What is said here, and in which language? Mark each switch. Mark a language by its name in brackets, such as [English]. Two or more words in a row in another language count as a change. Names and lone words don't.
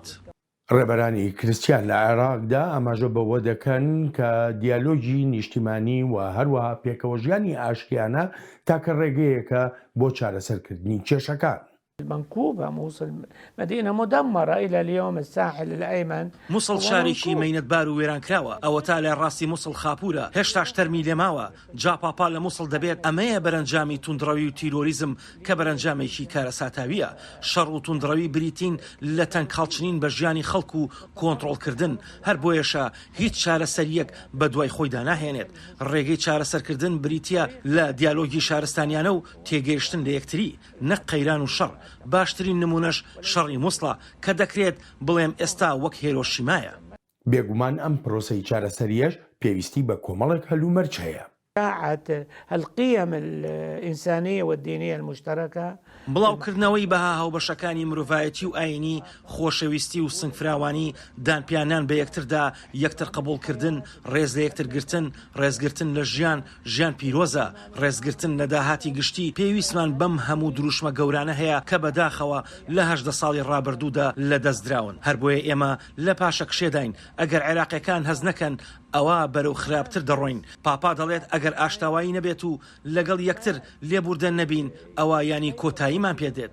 [Central Kurdish] ڕێبەرانی کریسیان لە عێراقدا ئاماژە بەوە دەکەن کە دیالۆگی نیشتیمانی و هەروەها پێکەوە ژیانی ئاشتیانە تاکە ڕێگەیەکە بۆ چارەسەرکردنی کێشەکان. [Arabic] المنكوبة موصل مدينة مدمرة إلى اليوم الساحل الأيمن [Central Kurdish] موصل شارێکی مەینەتبار و وێرانکراوە ئەوە تا لە ڕاستی مووسڵ خاپورە هێشتاش تەرمی لێماوە جا پاپا لە مووسڵ دەبێت ئەمەیە بەرەنجامی توندڕەوی و تیرۆریزم کە بەرەنجامێکی کارە ساتاویە شەڕ و توندڕەوی بریتین لە تەنکاڵچنین بە ژیانی خەڵک و کۆنتڕۆڵکردن هەر بۆیەشە هیچ چارەسەریەک بە دوای خۆیدا ناهێنێت ڕێگەی چارەسەرکردن بریتە لە دیالۆگی شارستانیانە و تێگەیشتن لە یەکتری نەک قەیران و شەڕ باشترین نمونەش شەڕی مووسڵە کە دەکرێت بڵێم ئێستا وەک هێرۆشیمایە. بێگومان ئەم پرۆسەی چارەسەریەش پێویستی بە کۆمەڵێک هەلومەرج هەیە. [Arabic] القيم الإنسانية والدينية المشتركة [Central Kurdish] بڵاوکردنەوەی بەها هاوبەشەکانی مرۆڤایەتی و ئاینی خۆشەویستی و سنگفراوانی دانپیانان بە یەکتردا یەکتر قبولکردن ڕێز لە یەکترگرتن ڕێزگرتن لە ژیان پیرۆزە ڕێزگرتن لە داهاتی گشتی پێویستمان بەم هەموو دروشمە گەورانە هەیە کە بەداخەوە لە 18 ساڵی ڕابردوودا لە دەستدراون هەر بۆیە ئێمە لە پاشە کشێداین ئەگەر عێراقیەکان هەز نەکەن ئەوە بەرەو خراپتر دەڕۆین پاپا دەڵێت ئەگەر ئاشتاوایی نەبێت و لەگەڵ یەکتر لێبوردە نەبین ئەوە ینی کۆتاییمان پێدێت.